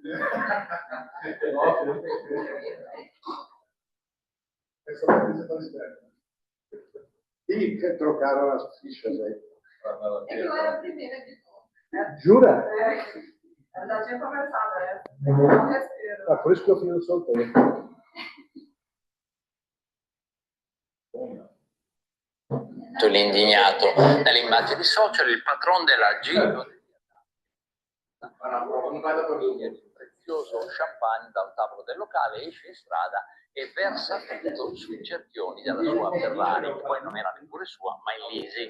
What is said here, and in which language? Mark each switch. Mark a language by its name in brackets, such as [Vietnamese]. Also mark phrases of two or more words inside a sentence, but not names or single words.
[Portuguese] 9, não tem. É só uma coisa para esperar. E trocaram as fichas aí. É que eu era a primeira de todos. Jura? Eu já tinha conversado, né? Não respiro. Por isso que eu fiz o sorteio. [Italian] L'indignato. Nelle immagini social il patron della G un prezioso champagne dal tavolo del locale, esce in strada e versa tutto sui cerchioni della sua Ferrari, che poi non era neppure sua, ma in leasing.